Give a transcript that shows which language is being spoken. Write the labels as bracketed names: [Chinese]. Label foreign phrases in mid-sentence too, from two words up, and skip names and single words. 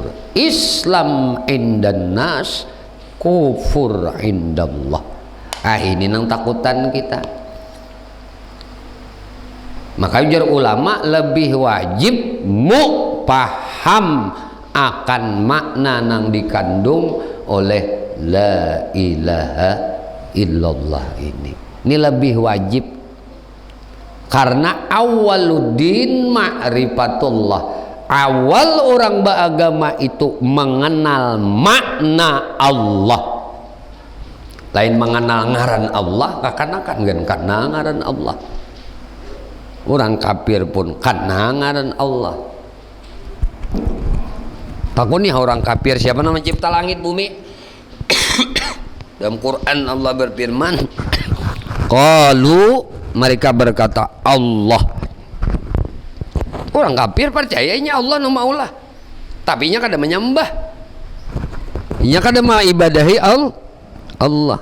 [Arabic] Islam indan nas, kufur indallah. [Banjar] Ini nang takutan kita. Maka ujar ulama lebih wajib paham akan makna nang dikandung oleh [Arabic] la ilaha illallah [Banjar] ini. [Indonesian] Ini lebih wajib karena [Arabic] awaluddin ma'rifatullah. [Indonesian] Awal orang beragama itu mengenal makna Allah. [Banjar] Lain mengenal ngaran Allah, kakanakan kan karena ngaran Allah. Orang kafir pun karena ngaran Allah. Takuni orang kafir, [Indonesian] siapa nama cipta langit bumi? Dalam Quran Allah berfirman, qalu, mereka berkata Allah. [Banjar] Orang kafir percayanya Allah nama Allah, tapi nya kada menyembah, nya kada mengibadahi Allah.